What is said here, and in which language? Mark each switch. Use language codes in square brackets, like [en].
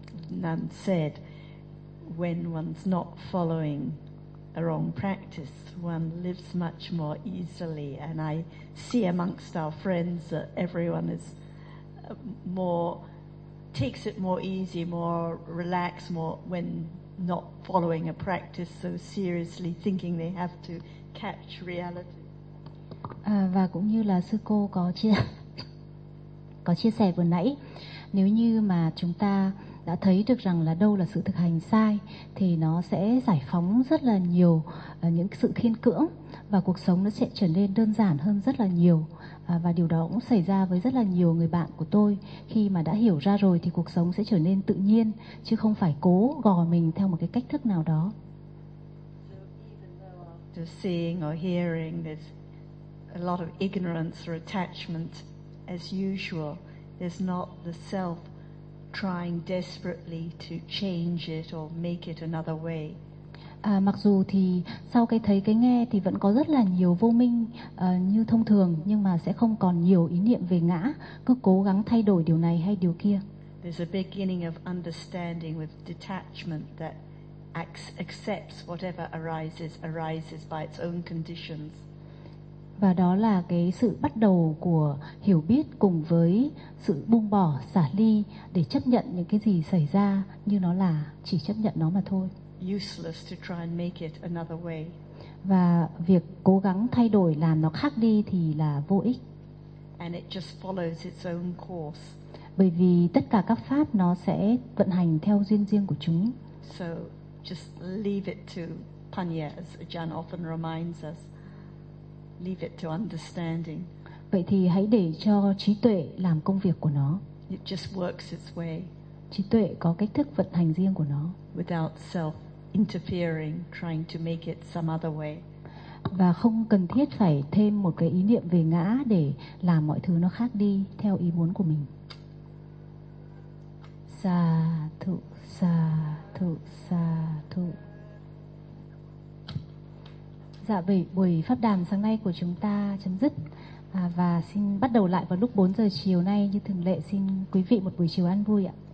[en] Nan said, when one's not following a wrong practice, one lives much more easily. And I see amongst our friends that everyone is more, takes it more easy, more relaxed, more when not following a practice so seriously, thinking they have to catch reality. [vi] Và cũng như là sư cô có chia sẻ vừa nãy, nếu như mà chúng ta đã thấy được rằng là đâu là sự thực hành sai thì nó sẽ giải phóng rất là nhiều những sự khiên cưỡng, và cuộc sống nó sẽ trở nên đơn giản hơn rất là nhiều. Và điều đó cũng xảy ra với rất là nhiều người bạn của tôi. Khi mà đã hiểu ra rồi thì cuộc sống sẽ trở nên tự nhiên, chứ không phải cố gò mình theo một cái cách thức nào đó. [en] To seeing or hearing, there's a lot of ignorance or attachment as usual. There's not the self trying desperately to change it or make it another way. [vi] Mặc dù thì sau cái thấy cái nghe thì vẫn có rất là nhiều vô minh như thông thường, nhưng mà sẽ không còn nhiều ý niệm về ngã, cứ cố gắng thay đổi điều này hay điều kia. [en] There's a beginning of understanding with detachment that accepts whatever arises by its own conditions. [vi] Và đó là cái sự bắt đầu của hiểu biết cùng với sự buông bỏ, xả ly, để chấp nhận những cái gì xảy ra như nó là, chỉ chấp nhận nó mà thôi. [en] Useless to try and make it another way. [vi] Và việc cố gắng thay đổi làm nó khác đi thì là vô ích. [en] And it just follows its own course. [vi] Bởi vì tất cả các pháp nó sẽ vận hành theo duyên riêng của chúng. [en] So just leave it to Panya, as Ajahn often reminds us. Leave it to understanding. [vi] Vậy thì hãy để cho trí tuệ làm công việc của nó. [en] It just works its way. [vi] Trí tuệ có cách thức vận hành riêng của nó. [en] Without self interfering, trying to make it some other way. [vi] Và không cần thiết phải thêm một cái ý niệm về ngã để làm mọi thứ nó khác đi theo ý muốn của mình. Sa thụ, sa thụ, sa thụ. Dạ, buổi pháp đàm sáng nay của chúng ta chấm dứt. Và xin bắt đầu lại vào lúc 4 giờ chiều nay như thường lệ. Xin quý vị một buổi chiều an vui ạ.